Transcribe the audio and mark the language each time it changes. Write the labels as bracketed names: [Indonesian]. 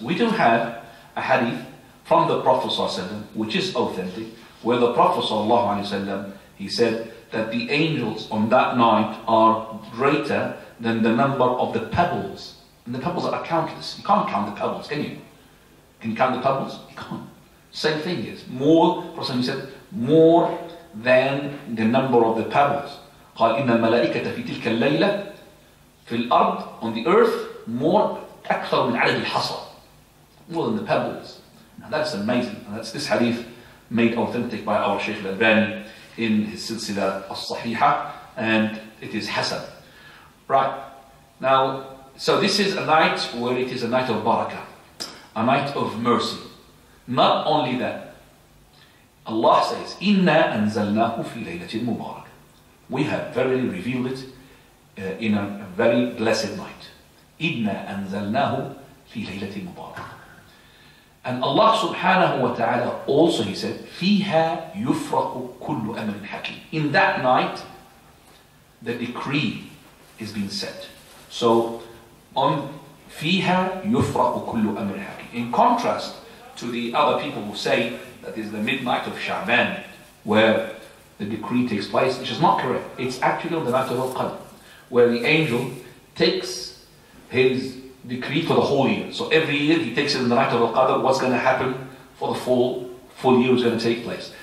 [English] We do have a hadith from the Prophet ﷺ, which is authentic, where the Prophet ﷺ, he said that the angels on that night are greater than the number of the pebbles. And the pebbles are countless. You can't count the pebbles, can you? Can you count the pebbles? You can't. Same thing is more, Prophet said, more than the number of the pebbles. [Arabic] قال إن الملائكة في تلك الليلة في الأرض, [English] on the earth, more [Arabic] أكثر من عدد الحصى, [English] more than the pebbles. And that's amazing. And that's this hadith made authentic by our Shaykh Al-Albani in his Silsila As-Sahiha, and it is Hasan. Right. Now, so this is a night where it is a night of barakah, a night of mercy. Not only that, Allah says, [Arabic] إِنَّا أَنزَلْنَاهُ فِي لَيْلَةٍ مُبَارَكَةٍ. [English] We have verily revealed it in a very blessed night. [Arabic] إِنَّا أَنزَلْنَاهُ فِي لَيْلَةٍ مُبَارَكَةٍ. [English] And Allah subhanahu wa ta'ala also, he said, [Arabic] فِيهَا يُفْرَقُ كُلُّ أَمْرٍ حَكِيمٍ. [English] In that night, the decree is being set. So, on [Arabic] فِيهَا يُفْرَقُ كُلُّ أَمْرٍ حَكِيمٍ. [English] In contrast to the other people who say that is the midnight of Sha'ban, where the decree takes place, which is not correct. It's actually on the night of Al-Qadr, where the angel takes his decree for the whole year. So every year he takes it in the night of Al-Qadr, what's going to happen for the full year is going to take place.